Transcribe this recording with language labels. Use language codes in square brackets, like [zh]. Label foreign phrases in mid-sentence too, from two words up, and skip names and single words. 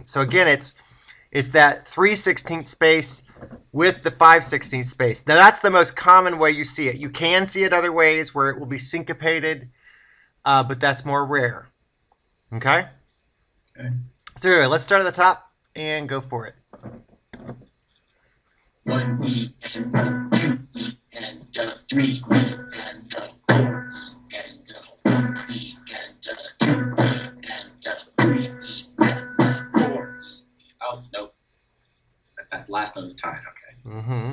[en] So again, it's that 3/16 space with the 5/16 space. Now that's the most common way you see it. You can see it other ways where it will be syncopated, but that's more rare. Okay? Okay. So anyway, let's start at the top and go for it. 1 E and 2 E and 3 E and 4 E and 1 E and 2 E and 3 E and 4 E. Oh, nope. That last note is tied. Okay.